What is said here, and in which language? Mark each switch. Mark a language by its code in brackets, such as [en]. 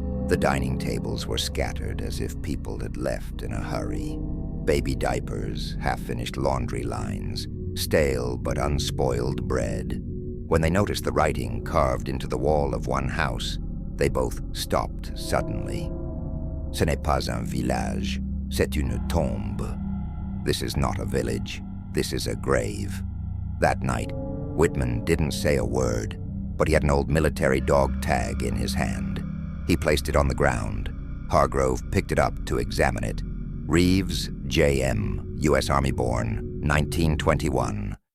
[en] The dining tables were scattered as if people had left in a hurry. Baby diapers, half-finished laundry lines, stale but unspoiled bread. When they noticed the writing carved into the wall of one house, they both stopped suddenly. [fr] Ce n'est pas un village, c'est une tombe. [en] This is not a village, this is a grave. That night, Whitman didn't say a word, but he had an old military dog tag in his hand. He placed it on the ground. Hargrove picked it up to examine it. Reeves, J.M., U.S. Army born, 1921.